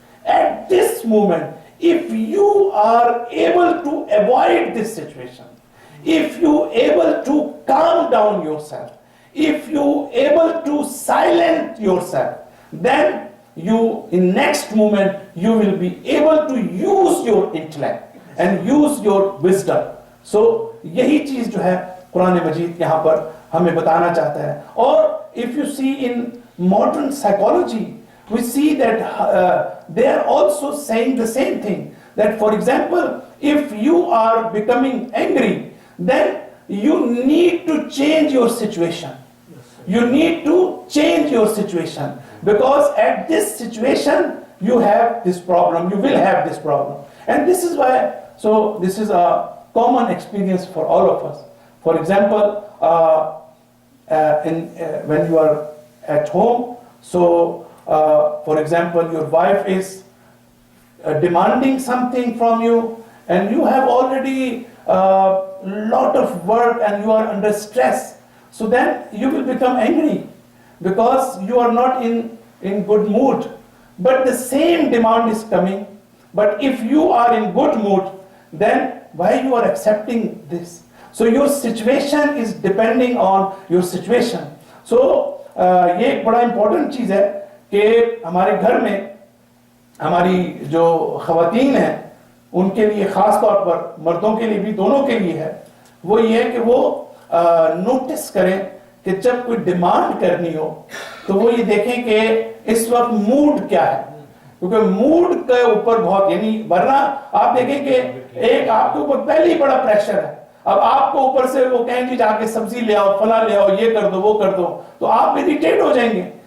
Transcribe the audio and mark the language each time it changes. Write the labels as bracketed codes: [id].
[en] At this moment, if you are able to avoid this situation, if you able to calm down yourself, if you able to silence yourself, then you in next moment you will be able to use your intellect and use your wisdom. [ur] So یہی چیز جو ہے قرآن مجید یہاں پر ہمیں بتانا چاہتا ہے. [en] اور if you see in modern psychology, we see that they are also saying the same thing, that for example if you are becoming angry, then you need to change your situation. You need to change your situation because at this situation you have this problem, you will have this problem. And this is why, so this is a common experience for all of us. For example, when you are at home, so for example your wife is demanding something from you and you have already lot of work and you are under stress, so then you will become angry because you are not in good mood, but the same demand is coming. But if you are in good mood, then why you are accepting this? So your situation is depending on your situation. [ur] So یہ ایک بڑا important چیز ہے کہ ہمارے گھر میں ہماری جو خواتین ہیں ان کے لیے خاص طور پر، مردوں کے لیے بھی، دونوں کے لیے ہے، وہ یہ ہے کہ وہ نوٹس کریں کہ جب کوئی ڈیمانڈ کرنی ہو تو وہ یہ دیکھیں کہ اس وقت موڈ کیا ہے، کیونکہ موڈ کے اوپر بہت، یعنی ورنہ آپ دیکھیں کہ ایک آپ کے اوپر پہلے ہی بڑا پریشر ہے، اب آپ کو اوپر سے وہ کہیں گے جا کے سبزی لے آؤ، فلاں لے آؤ، یہ کر دو وہ کر دو، تو آپ اریٹیٹ ہو جائیں گے.